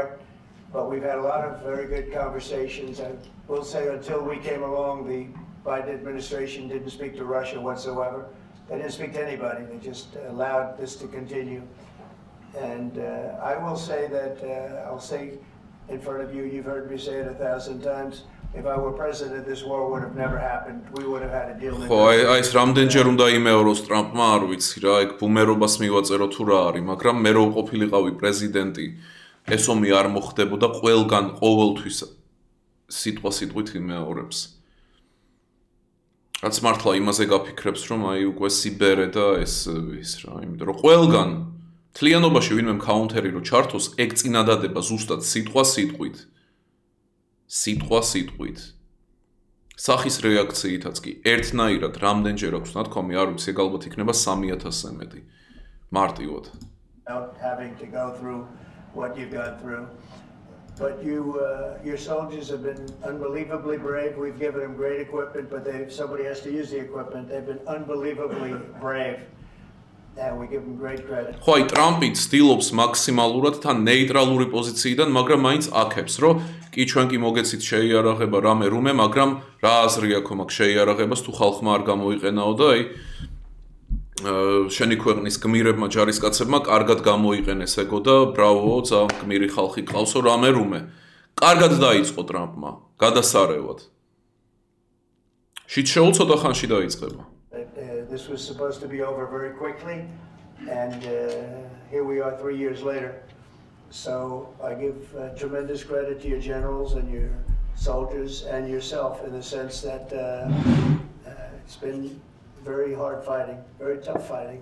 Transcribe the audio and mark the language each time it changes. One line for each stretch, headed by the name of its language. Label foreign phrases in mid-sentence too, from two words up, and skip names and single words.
English: But we've had a lot of very good conversations, and we'll say until we came along, the Biden administration didn't speak to Russia whatsoever. They didn't speak to anybody. They just allowed this to continue. And I will say that, I'll say in front of you, you've heard me say it 1,000 times, if I were president, this war would have never happened. We would have had a deal.
Georgian: ხო, აი ეს რამდენჯერ უნდა იმეოროს ტრამპმა, არ ვიცი რა, ეგ ბუმერობას მივაწერო თუ რა არის, მაგრამ მე რო ყოფილიყავი პრეზიდენტი, ეს ომი არ მოხდებოდა ყველგან ყოველთვის სიტყვით იმეორებს. რაც მართლა იმაზე გაფიქრებს, რომ აი უკვე სიბერე და ეს რა, იმიტომ რომ ყველგან თლიანობაში ვინმე კაუნტერი რო ჩართოს, ეგ წინადადება ზუსტად სიტყვით. სახის რეაქციითაც კი ერთნაირად რამდენჯერ აქვს ნათქვამი, არ ვიცი, ეგ ალბათ იქნება 3000-ზე მეტი მარტივად.
English: Having to go through what you've gone through. But your soldiers have been unbelievably brave. We've given them great equipment, but somebody has to use the equipment. They've been unbelievably brave. And we give them great credit.
Georgian: ხო, აი ტრამპი ცდილობს მაქსიმალურად თან ნეიტრალური პოზიციიდან, მაგრამ მაინც აქებს, რომ კი ჩვენ კი მოგეცით შეიარაღება რამე, მაგრამ რა აზრი აქვს მაგ შეიარაღებას თუ ხალხმა არ გამოიყენაო და აი შენი ქვეყნის გმირებმა ჯარისკაცებმა კარგად გამოიყენეს ეგო და ბრავო, ძალიან გმირი ხალხი ყავსო რამე. კარგად დაიწყო ტრამპმა, გადასარევად. შიც შეუცოდა ხანში დაიწყება.
English: This was supposed to be over very quickly, and here we are 3 years later. So I give tremendous credit to your generals and your soldiers and yourself in the sense that it's been very hard fighting, very tough fighting.